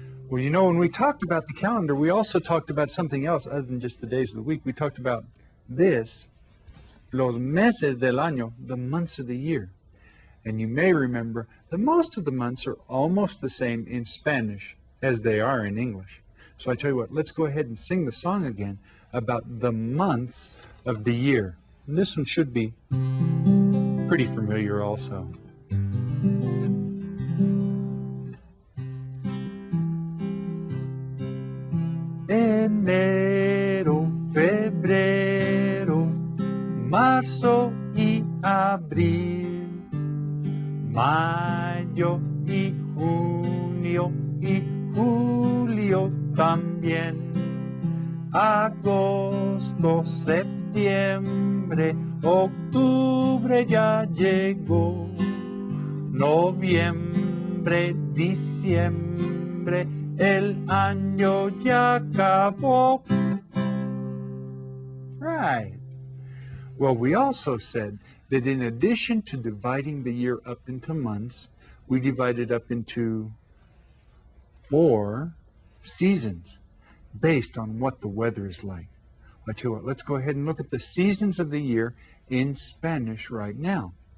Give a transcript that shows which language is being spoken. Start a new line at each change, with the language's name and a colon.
English: Well, you know, when we talked about the calendar, we also talked about something else other than just the days of the week. We talked about this,
Spanish: los meses del año,
English: the months of the year. And you may remember that most of the months are almost the same in Spanish as they are in English. So I tell you what, let's go ahead and sing the song again about the months of the year. And this one should be pretty familiar also.
Spanish: Enero, febrero, marzo y abril. Mayo y junio y julio también. Agosto, septiembre, octubre ya llegó. Noviembre, diciembre, el año ya acabó.
English: Right. Well, we also said that in addition to dividing the year up into months, we divide it up into 4 seasons based on what the weather is like. I tell you what, let's go ahead and look at the seasons of the year in Spanish right now.